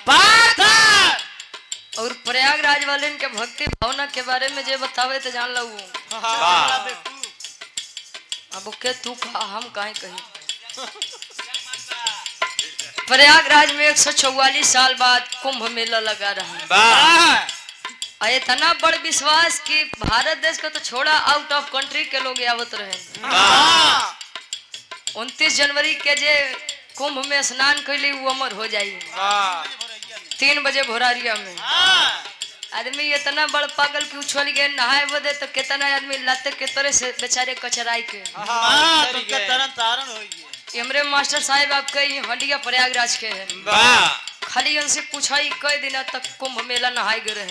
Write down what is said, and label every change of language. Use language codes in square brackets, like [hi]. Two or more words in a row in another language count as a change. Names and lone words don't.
[bho] और प्रयागराज वाले के भक्ति भावना के बारे में जे बतावे तो जान लो अब के तू हम काहे कही प्रयागराज में 144 साल बाद कुंभ मेला लगा रहा है इतना बड़ विश्वास कि भारत देश को तो छोड़ा [en] out of country [bho] के लोग आवत रहे 29 जनवरी के जे कुंभ में स्नान कैली वो अमर हो जाई 3 बजे भोरारिया में आदमी इतना बड़ पागल की उछल गए नहाए बदे तो कितना आदमी लाते के तरह से बेचारे कचराई के हमरे मास्टर साहब आपके हंडिया प्रयागराज के हैं खाली उनसे पूछा कई दिन तक कुंभ मेला नहाए गए रहे